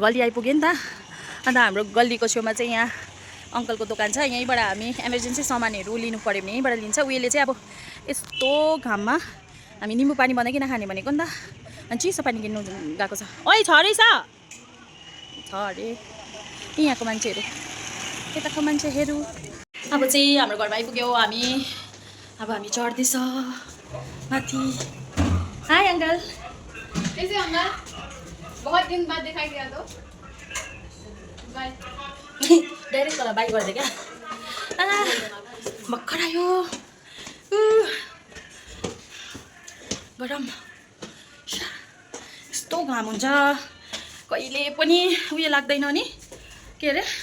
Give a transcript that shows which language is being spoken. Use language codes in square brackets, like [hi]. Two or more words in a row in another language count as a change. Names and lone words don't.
[ne] गल्ली आइपुग्यो नि त अन्त हाम्रो गल्लीको छेउमा चाहिँ यहाँ अङ्कलको दोकान छ यहीँबाट हामी इमर्जेन्सी सामानहरू लिनु पऱ्यो भने यहीँबाट लिन्छ उयोले चाहिँ अब यस्तो घाममा हामी निम्बु पानी बनाइकन खाने भनेको नि त अनि चिसो पानी किन्नु गएको छ ओइ छ रहेछ छ अरे यहाँको मान्छेहरू यताको मान्छेहरू अब चाहिँ हाम्रो घरमा आइपुग्यो हामी चढ्दैछ माथि [en] hi uncle [hi] कैसे अंकल बहुत दिन बाद दिखाई दिया तो बाय [ne] डाइरेक्ट तल बाई गरिदियो क्या भर्खर आयो गरम यस्तो घाम हुन्छ कहिले पनि उयो लाग्दैन नि के अरे